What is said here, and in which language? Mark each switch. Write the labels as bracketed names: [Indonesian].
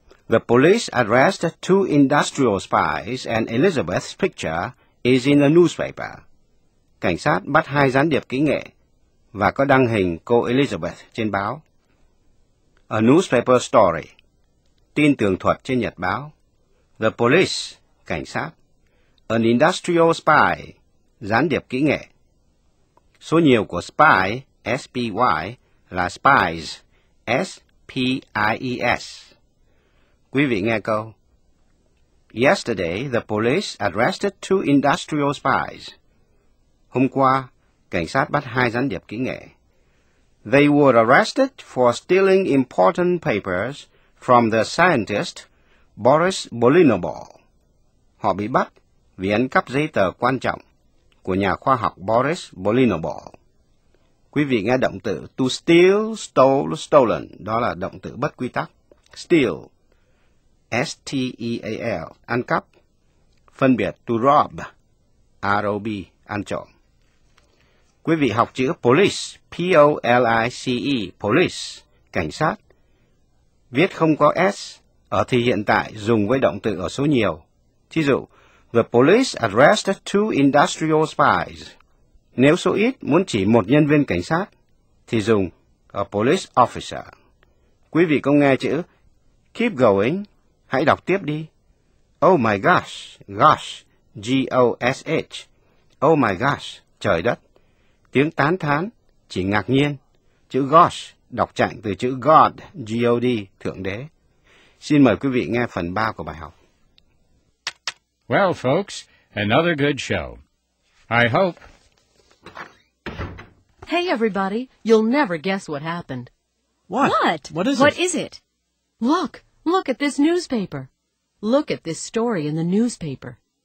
[English] The police arrest 2 industrial spies and Elizabeth's picture is in the newspaper. [Vietnamese] Cảnh sát bắt 2 gián điệp kỹ nghệ và có đăng hình cô Elizabeth trên báo. [English] A newspaper story, [Vietnamese] tin tường thuật trên nhật báo. [English] The police, [Vietnamese] cảnh sát. [English] An industrial spy, [Vietnamese] gián điệp kỹ nghệ. Số nhiều của spy, S-P-Y, là spies, S-P-I-E-S. Quý vị nghe câu. [English] Yesterday, the police arrested 2 industrial spies. [Vietnamese] Hôm qua, cảnh sát bắt 2 gián điệp kỹ nghệ. [English] They were arrested for stealing important papers from the scientist Boris Bolinobal. [Vietnamese] Họ bị bắt vì ăn cắp giấy tờ quan trọng của nhà khoa học Boris Bolinobal. Quý vị nghe động từ [English] to steal, stole, stolen, [Vietnamese] đó là động từ bất quy tắc. Steal, S-T-E-A-L, ăn cắp. Phân biệt to rob, R-O-B, ăn trộm. Quý vị học chữ police, P-O-L-I-C-E, police, cảnh sát. Viết không có S, ở thì hiện tại dùng với động từ ở số nhiều. Thí dụ, [English] the police arrested 2 industrial spies. [Vietnamese] Nếu số ít muốn chỉ một nhân viên cảnh sát, thì dùng [English] a police officer. [Vietnamese] Quý vị có nghe chữ [English] keep going, [Vietnamese] hãy đọc tiếp đi. [English] Oh my gosh, gosh, G-O-S-H. Oh my gosh, [Vietnamese] trời đất. Tiếng tán thán, chỉ ngạc nhiên. Chữ gosh đọc chạnh từ chữ God, G-O-D, Thượng Đế. Xin mời quý vị nghe phần 3 của bài học. [English] Well, folks, another good show. I hope. Hey, everybody, you'll never guess what happened. What? What is What it? is it? Look at this newspaper. Look at this story in the newspaper.